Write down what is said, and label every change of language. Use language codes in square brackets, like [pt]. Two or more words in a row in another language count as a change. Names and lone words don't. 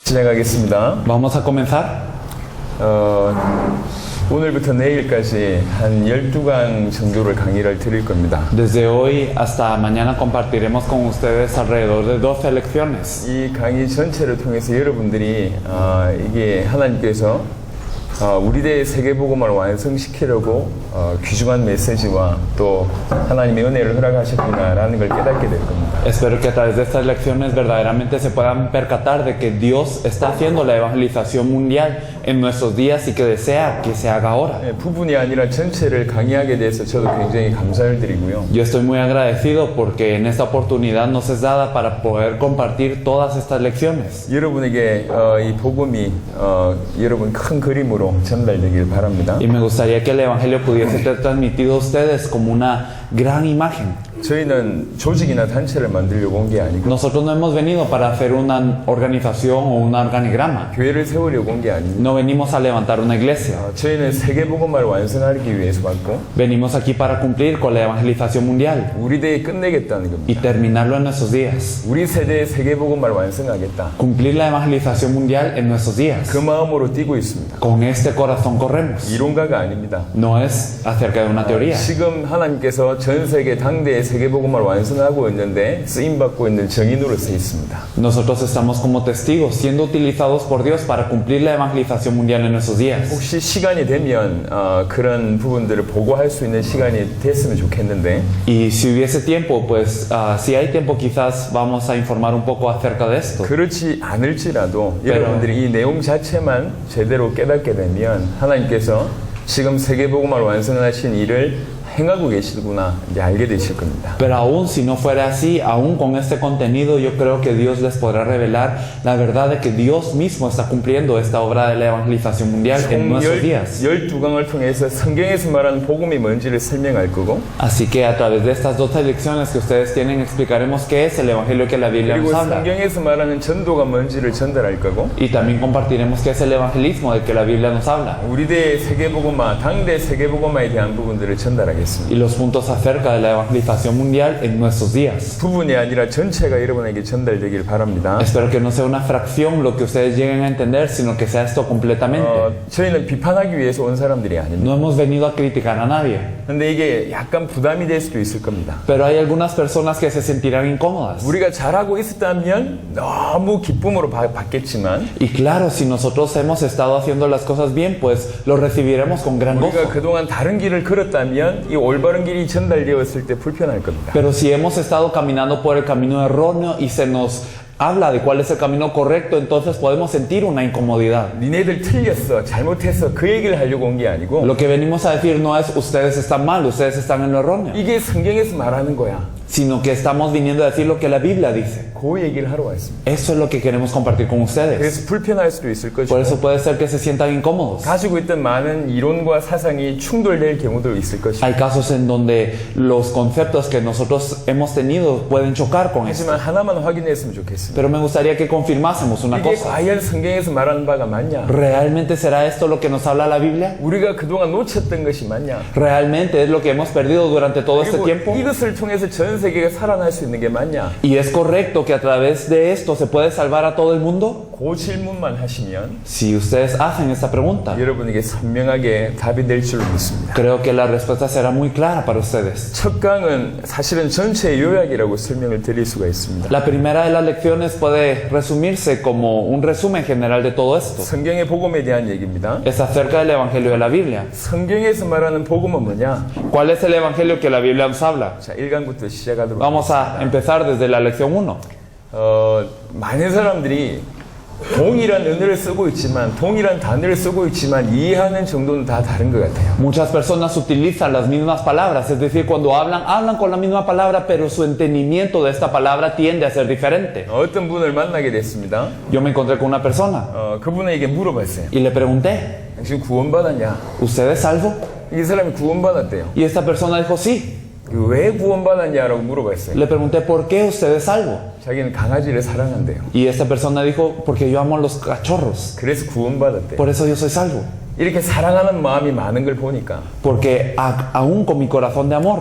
[ko] 시작하겠습니다. [es] Vamos a comenzar. [ko] 오늘부터 내일까지 한 12강 정도를 강의를 드릴 겁니다. [es] Desde hoy hasta mañana compartiremos con ustedes alrededor de 12 lecciones. [ko] 이 강의 전체를 통해서 여러분들이 이게 하나님께서 우리들의 세계복음을 완성시키려고 귀중한 메시지와 또 하나님의 은혜를 허락하셨구나라는 걸 깨닫게 될 겁니다. [es] Espero que a través de estas lecciones verdaderamente se puedan percatar de que Dios está haciendo la evangelización mundial en nuestros días y que desea que se haga ahora. [ko] 부분이 아니라 전체를 강의하게 돼서 저도 굉장히 감사를 드리고요. [es] Yo estoy muy agradecido porque en esta oportunidad nos es dada para poder compartir todas estas lecciones. [ko] 여러분에게 이 복음이 여러분 큰 그림으로 전달되길 바랍니다. [es] Y me gustaría que el evangelio pudiese ser transmitido a ustedes como una gran imagen. [ko] 저희는 조직이나 단체를 만들려고 온 게 아니고 [es] Nosotros no hemos venido para hacer una organización o un organigrama. [ko] 교회를 세우려고 온 게 아닙니다. [es] No venimos a levantar una iglesia. [ko] 저희는 세계복음화를 완성하기 위해서 왔고 [es] Venimos aquí para cumplir con la evangelización mundial [ko] 우리 대에 끝내겠다는 [es] y [ko] 겁니다. [es] terminarlo en nuestros días. [ko] 우리 세대의 세계복음화를 완성하겠다. [es] Cumplir la evangelización mundial en nuestros días. [ko] 그 마음으로 뛰고 있습니다. [es] Con este corazón corremos. [ko] 이론가가 아닙니다. [es] No es acerca de una teoría. [ko] 지금 하나님께서 전 세계 당대의 세계복음화를 완성하고 있는데 쓰임받고 있는 정인으로 서 있습니다. [es] Nosotros estamos como testigos siendo utilizados por Dios para cumplir la evangelización mundial en nuestros días. [ko] 혹시 시간이 되면 그런 부분들을 보고할 수 있는 시간이 됐으면 좋겠는데 [es] Y si hubiese tiempo, pues si hay tiempo quizás vamos a informar un poco acerca de esto. [ko] 그렇지 않을지라도 [es] Pero- [ko] 여러분들이 이 내용 자체만 제대로 깨닫게 되면 하나님께서 지금 세계복음화를 완성하신 일을 행하고 계시구나 이제 알게 되실 겁니다. [es] Pero aún si no fuera así, aún con este contenido, yo creo que Dios les podrá revelar la verdad de que Dios mismo está cumpliendo esta obra de la evangelización mundial en nuestros días. [ko] 12강을 통해서 성경에서 말하는 복음이 뭔지를 설명할 거고 [es] Así que a través de estas 12 lecciones que ustedes tienen, explicaremos qué es el evangelio que la Biblia [ko] 그리고 [es] nos habla. [ko] 성경에서 말하는 전도가 뭔지를 전달할 거고 [es] Y también compartiremos qué es el evangelismo del que la Biblia nos habla. [ko] 우리대의 세계복음화, 당대 세계복음화에 대한 부분들을 전달하겠습니다. [es] Y los puntos acerca de la evangelización mundial en nuestros días. [ko] 부분이 아니라 전체가 여러분에게 전달되길 바랍니다. [es] Espero que no sea una fracción lo que ustedes lleguen a entender, sino que sea esto completamente. [ko] 저희는 비판하기 위해서 온 사람들이 아닙니다. [es] No hemos venido a criticar a nadie, [ko] 근데 이게 약간 부담이 될 수도 있을 겁니다. [es] pero hay algunas personas que se sentirán incómodas. [ko] 우리가 잘하고 있었다면 너무 기쁨으로 받겠지만 [es] Y claro, si nosotros hemos estado haciendo las cosas bien, pues lo recibiremos con gran [ko] 우리가 [es] gozo. [ko] 그동안 다른 길을 걸었다면 이 올바른 길이 전달되었을 때 불편할 겁니다. [es] Pero si hemos estado caminando por el camino erróneo y se nos habla de cuál es el camino correcto, entonces podemos sentir una incomodidad. [ko] 니네들 틀렸어, 잘못했어 그 얘기를 하려고 온 게 아니고 [es] Lo que venimos a decir no es ustedes están mal, ustedes están en lo erróneo, [ko] 이게 성경에서 말하는 거야. [es] sino que estamos viniendo a decir lo que la Biblia dice. [ko] 그 얘기를 하러 왔습니다. [es] Eso es lo que queremos compartir con ustedes. [ko] 그래서 불편할 수도 있을 [es] Por [ko] 것이고 [es] eso puede ser que se sientan incómodos. [ko] 가지고 있던 많은 이론과 사상이 충돌될 경우도 있을 것이고 [es] Hay casos en donde los conceptos que nosotros hemos tenido pueden chocar con esto. [ko] 하지만 하나만 확인했으면 좋겠습니다. [es] Pero me gustaría que confirmásemos una [ko] 이게 [es] cosa. [ko] 과연 성경에서 말하는 바가 맞냐? [es] ¿Realmente será esto lo que nos habla la Biblia? [ko] 우리가 그동안 놓쳤던 것이 맞냐? [es] ¿Realmente es lo que hemos perdido durante todo este [ko] 그리고 [es] tiempo? [ko] 이것을 통해서 전 세계가 살아날 수 있는 게 맞냐? [es] ¿Y es correcto que a través de esto se puede salvar a todo el mundo? [ko] 그 질문만 하시면 [es] Si ustedes hacen esta pregunta, [ko] 여러분에게 선명하게 답이 될 줄로 믿습니다. [es] creo que la respuesta será muy clara para ustedes. [ko] 첫 강은 사실은 전체 요약이라고 설명을 드릴 수가 있습니다. [es] La primera de las lecciones puede resumirse como un resumen general de todo esto. [ko] 성경의 복음에 대한 얘기입니다. [es] Es acerca del Evangelio de la Biblia. [ko] 성경에서 말하는 복음은 뭐냐? [es] ¿Cuál es el Evangelio que la Biblia nos habla? [ko] 자, 1강부터 시작하도록 [es] Vamos a empezar desde la lección 1. [ko] 많은 사람들이 동일한 언어를 쓰고 있지만 동일한 단어를 쓰고 있지만 이해하는 정도는 다 다른 것 같아요. [es] Muchas personas utilizan las mismas palabras, es decir, cuando hablan con la misma palabra, pero su entendimiento de esta palabra tiende a ser diferente. [ko] 어떤 분을 만나게 됐습니다. [es] Yo me encontré con una persona [ko] 그분에게 물어봤어요. [es] y le pregunté, [ko] 당신 구원받았냐? [es] ¿usted es salvo? [ko] 이 사람이 구원받았대요. [es] Y esta persona dijo, sí. [ko] 왜 구원받았냐라고 물어봤어요. [es] Le pregunté, ¿por qué usted es salvo? [ko] 자기는 강아지를 사랑한대요. [es] Y esta persona dijo, porque yo amo a los cachorros, [ko] 그래서 구원받았대요. [es] por eso yo soy salvo. [ko] 이렇게 사랑하는 마음이 많은 걸 보니까 [es] Porque aún con mi corazón de amor,